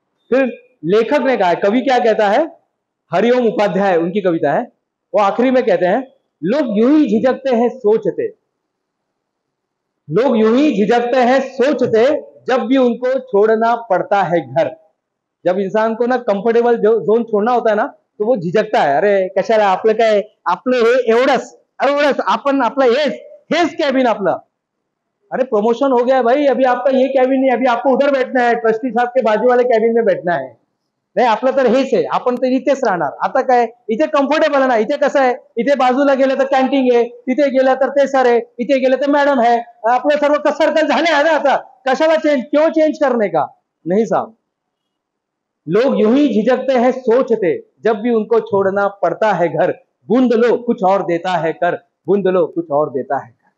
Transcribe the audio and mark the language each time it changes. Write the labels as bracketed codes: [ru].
[hi] फिर लेखक ने कहा, कवि क्या कहता है, हरिओम उपाध्याय उनकी कविता है, वो आखिरी में कहते हैं, लोग यूं ही झिझकते हैं सोचते, लोग यूं ही झिझकते हैं सोचते, जब भी उनको छोड़ना पड़ता है घर, जब इंसान को ना कंफर्टेबल झोन छोड़ना होता है ना, तो वो झिझकता है. [mr] अरे कशाला, आपलं काय, आपलं हे एवढंच एवढंच, आपण आपलं हेच कॅबिन आपलं. [hi] अरे प्रमोशन हो गया है भाई, अभी आपका ये कैबिन नहीं, अभी आपको उधर बैठना है, ट्रस्टी साहब के बाजू वाले कैबिन में बैठना है. [mr] नाही, आपलं तर हेच आहे, आपण तर इथेच राहणार. आता काय, इथे कम्फर्टेबल आहे ना. इथे कसं आहे, इथे बाजूला गेलं तर कॅन्टीन आहे, तिथे गेलं तर ते सर आहे, इथे गेलं तर मॅडम है. आपलं सर्व सर्कल झाले आहे ना. आता कशाला चेंज, [hi] क्यों चेंज करने का. नहीं साहब, लोग यूं ही झिझकते हैं सोचते, जब भी उनको छोड़ना पड़ता है घर. बूंद लो कुछ और देता है कर, बूंद लो कुछ और देता है.